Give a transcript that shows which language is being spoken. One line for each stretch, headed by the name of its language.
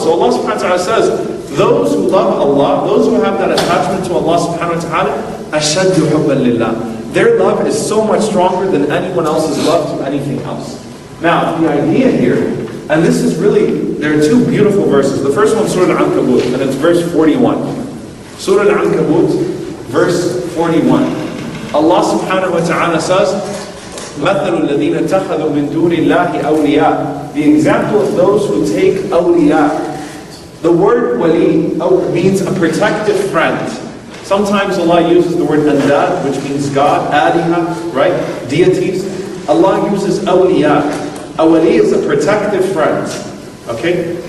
English: So Allah subhanahu wa ta'ala says, those who love Allah, those who have that attachment to Allah subhanahu wa ta'ala,
Arabic: ashaddu hubban lillah.
English: Their love is so much stronger than anyone else's love to anything else. Now, the idea here, and this is really, there are two beautiful verses. The first one is Surah Al-Ankabut, and it's verse 41. Surah Al-Ankabut, verse 41. Allah subhanahu wa ta'ala says,
Arabic: مَثَلُ الَّذِينَ اتَّخَذُوا مِن دُونِ اللَّهِ أَوْلِيَاءَ.
English: The example of those who take awliya. The word wali means a protective friend. Sometimes Allah uses the word andad, which means God, aliha, right? Deities. Allah uses awliya. A wali is a protective friend. Okay?